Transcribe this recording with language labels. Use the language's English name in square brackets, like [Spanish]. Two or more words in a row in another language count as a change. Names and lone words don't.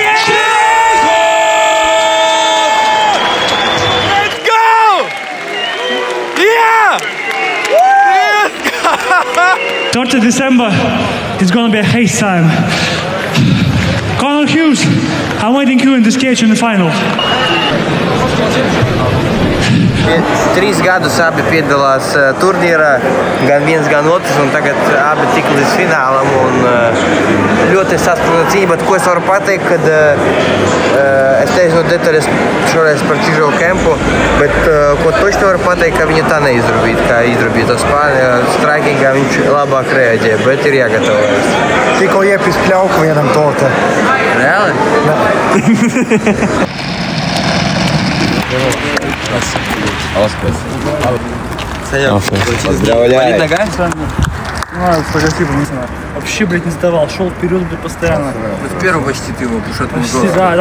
[English] Let's go! Yeah! 3rd of December is going to be a haste time. Conor Hughes, I'm waiting you in this cage in the final. [Latvian] 3 gadus abi piedalās turnīrā, gan viens, gan otrs, un tagad abi tik līdz finālam. Ļoti saspringta cīņa, bet ko es varu pateikt, kad es teicu no detaļas šoreiz par Čižovu kempu, bet ko točni varu pateikt, ka viņa tā neizrubīt, kā izrubīt to Spāņu. Straikingā viņš labāk reaģē, bet ir jāgatavojas. Tikko iepis pļauku vienam torte. Reāli? [Russian] Поздравляю. Спасибо, не знаю. Вообще, блядь, не сдавал. Шел вперед, блядь, постоянно. В первом почти ты его пушатнул. Почти, да.